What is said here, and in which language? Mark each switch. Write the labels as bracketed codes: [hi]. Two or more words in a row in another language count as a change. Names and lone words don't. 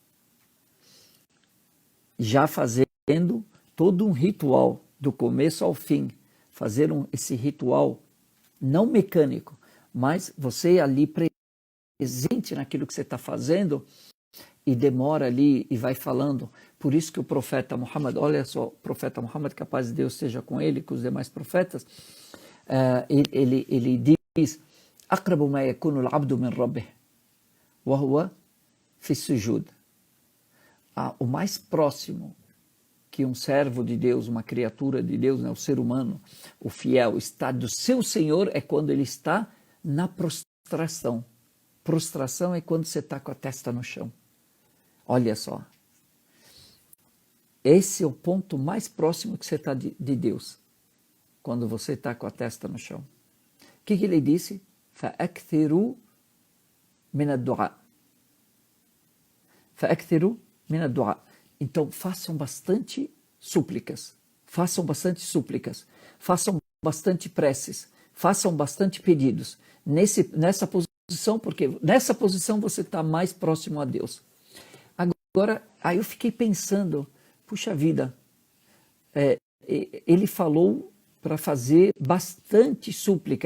[pt] Já fazendo todo um ritual, do começo ao fim, fazer esse ritual não mecânico, mas você ali presente naquilo que você está fazendo e demora ali e vai falando. Por isso que o profeta Muhammad, olha só, o profeta Muhammad, que a paz de Deus esteja com ele, com os demais profetas, ele diz: [ar] أقرب ما يكون العبد من ربه وهو في السجود. [pt] O mais próximo que um servo de Deus, uma criatura de Deus, né, o ser humano, o fiel, está do seu Senhor é quando ele está na prostração. Prostração é quando você está com a testa no chão. Olha só. Esse é o ponto mais próximo que você está de Deus, quando você está com a testa no chão. O que ele disse? [ar] فأكثروا من الدعاء. فأكثروا من الدعاء. [pt] Então, façam bastante súplicas, façam bastante preces, façam bastante pedidos nessa posição, porque nessa posição você está mais próximo a Deus. Agora, aí eu fiquei pensando, puxa vida, ele falou para fazer bastante súplica.